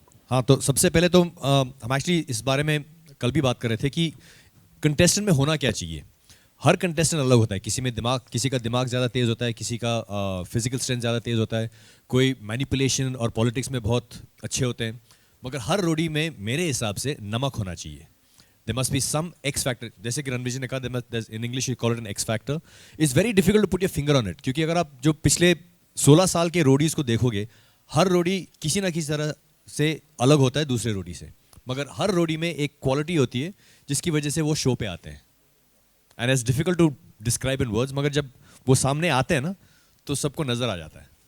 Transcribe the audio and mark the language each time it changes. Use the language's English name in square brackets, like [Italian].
[Hindi] हाँ, तो सबसे पहले तो हम एक्चुअली इस बारे में कल भी बात कर रहे थे कि कंटेस्टेंट में होना क्या चाहिए. हर कंटेस्टेंट अलग होता है. किसी का दिमाग ज़्यादा तेज़ होता है, किसी का फिजिकल स्ट्रेंथ ज़्यादा तेज़ होता है, कोई मैनिपुलेशन और पॉलिटिक्स में बहुत अच्छे होते हैं. मगर हर रोडी में मेरे हिसाब से नमक होना चाहिए. [English] There must be some X factor. [Hindi] जैसे कि रणवीर जी ने कहा, [English] in English you call it an X factor. It's very difficult to put your finger on it. [Hindi] क्योंकि अगर आप जो पिछले 16 साल के रोडीज़ को देखोगे, हर रोडी किसी ना किसी तरह से अलग होता है दूसरे रोडी से. मगर हर रोडी में एक क्वालिटी होती है जिसकी वजह से वो शो पे आते हैं. [English] and it's difficult to describe in words, [Hindi] मगर जब वो सामने आते हैं ना तो सबको नजर आ जाता है.